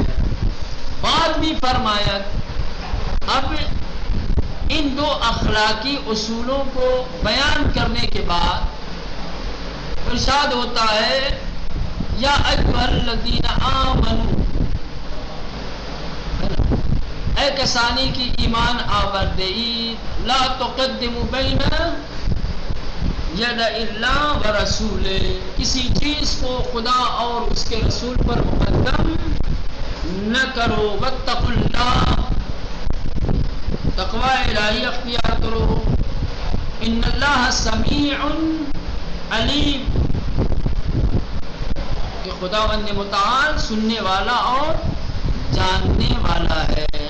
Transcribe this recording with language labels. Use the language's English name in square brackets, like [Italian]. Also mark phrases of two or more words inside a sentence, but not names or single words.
[Urdu] بعد بھی فرمایا اب ان دو اخلاقی اصولوں کو بیان کرنے کے بعد ارشاد ہوتا ہے [Arabic] یا ایھا الذین آمنوا [Persian] اے کسانی کی ایمان آورده اید [Arabic] لا تقدموا بین ید اللہ و رسول. [Urdu] کسی چیز کو خدا اور اس کے رسول پر مقدم نہ کرو. [Arabic] واتقوا اللہ [Urdu] تقوی الہی اختیار کرو. [Arabic] ان اللہ سمیع علیم [Urdu] کہ خداوند متعال سننے والا اور جاننے والا ہے.